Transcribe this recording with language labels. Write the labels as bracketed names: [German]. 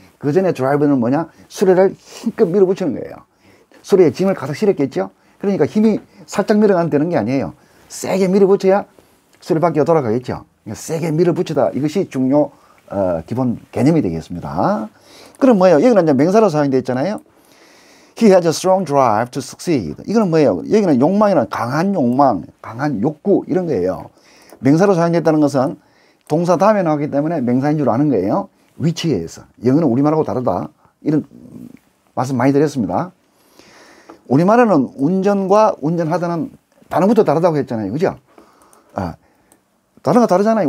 [Korean] 그 전에 드라이버는 뭐냐? 수레를 힘껏 밀어붙이는 거예요. 수레에 짐을 가득 실었겠죠? 그러니까 힘이 살짝 밀어가면 되는 게 아니에요. 세게 밀어붙여야 수레바퀴가 돌아가겠죠. 그러니까 세게 밀어붙이다. 이것이 중요, 기본 개념이 되겠습니다. 그럼 뭐예요? 여기는 이제 명사로 사용되어 있잖아요. [English] He has a strong drive to succeed. [Korean] 이거는 뭐예요? 여기는 욕망이란 강한 욕망, 강한 욕구, 이런 거예요. 명사로 사용됐다는 것은 동사 다음에 나오기 때문에 명사인 줄 아는 거예요. 위치에 의해서. 영어는 우리말하고 다르다. 이런 말씀 많이 드렸습니다. 우리말에는 운전과 운전하다는 단어부터 다르다고 했잖아요. 그죠? 단어가 다르잖아요.